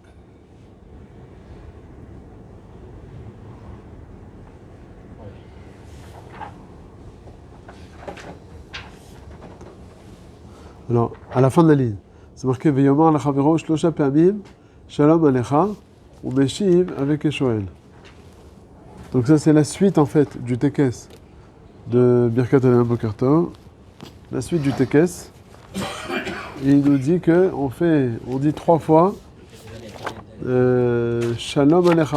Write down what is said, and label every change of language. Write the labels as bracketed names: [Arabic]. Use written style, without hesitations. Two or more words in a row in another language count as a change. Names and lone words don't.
[French] Alors, à la fin de la ligne, c'est marqué [Hebrew] ויאמר לחברו שלושה פעמים, שלום עליך, [French] ou meshiv avec Eshoel. Donc ça, c'est la suite, en fait, du Tekes de [Hebrew] ברכת אלוהים בוקר טוב. [French] La suite du Tekes. Et il nous dit on dit 3 fois [Hebrew] שלום עליך.